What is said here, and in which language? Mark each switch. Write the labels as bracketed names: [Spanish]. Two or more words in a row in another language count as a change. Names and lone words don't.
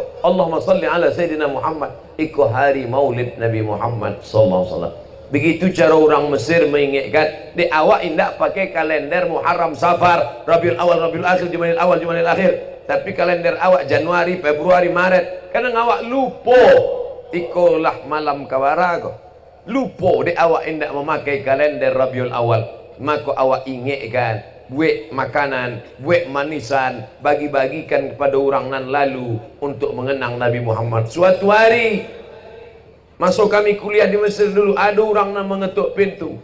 [Arabic] Allahumma salli ala Sayyidina Muhammad. [Minangkabau] Iko hari maulid Nabi Muhammad [Arabic] sallallahu alaihi wasallam. [Indonesian] Begitu cara orang Mesir mengingatkan. [Minangkabau] Di awak indak pakai [Indonesian] kalender Muharram, Safar, Rabiul Awal, Rabiul Akhir, Jumadil Awal, Jumadil Akhir. [Minangkabau] Tapi kalender awak Januari, Februari, Maret. Kadang awak lupa. Iko lah malam kawara kok. Lupa di awak indak memakai kalender Rabiul Awal. Maka awak ingatkan, buat makanan, buat manisan, bagi-bagikan kepada orang nan lalu untuk mengenang Nabi Muhammad. Suatu hari masuk kami kuliah di Mesir dulu, ada orang nan mengetuk pintu.